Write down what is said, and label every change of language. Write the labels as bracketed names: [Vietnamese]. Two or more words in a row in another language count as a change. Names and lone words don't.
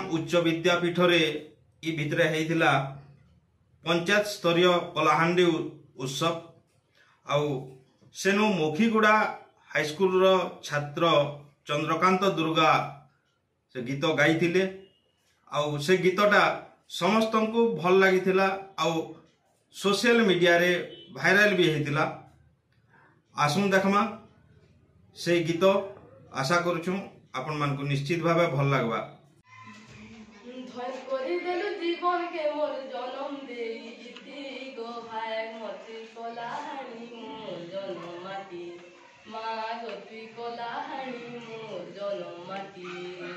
[Odia] ଉଚ୍ଚ ବିଦ୍ୟାପୀଠ ରେ ଈ ଭିତରେ ହେଇଥିଲା ପଞ୍ଚାୟତ ସ୍ତରୀୟ କଳାହାଣ୍ଡି ଉତ୍ସବ ଆଉ ସେନୁ ମୋଖିଗୁଡ଼ା [English] high school [Odia] ରୋ ଛାତ୍ର ଚନ୍ଦ୍ରକାନ୍ତ ଦୁର୍ଗା ସେ ଗୀତ ଗାଇଥିଲେ ଆଉ ସେ ଗୀତଟା ସମସ୍ତ କୁ ଭଲ ଲାଗିଥିଲା ଆଉ [English] social media [Odia] ରେ ଭାଇରାଲ ଭି ହେତିଲା। ଆସୁନ ଦେଖମା ସେ ଗୀତ। ଆଶା କରୁଛୁ ଆପଣ ମାନ କୁ ନିଶ୍ଚିତ ଭାବେ ଭଲ ଲାଗବା। ଧନ କରି ଦେଲୁ ଜୀବନ କେ ମୋର ଜନ୍ମ ଦେଇ ଇତି ଗୋ ଭାଇ ମତି କଳାହାନି ମୋର ଜନ୍ମ ମାଟି ମାଁ ଗତି କଳାହାନି ମୋର ଜନ୍ମ ମାଟି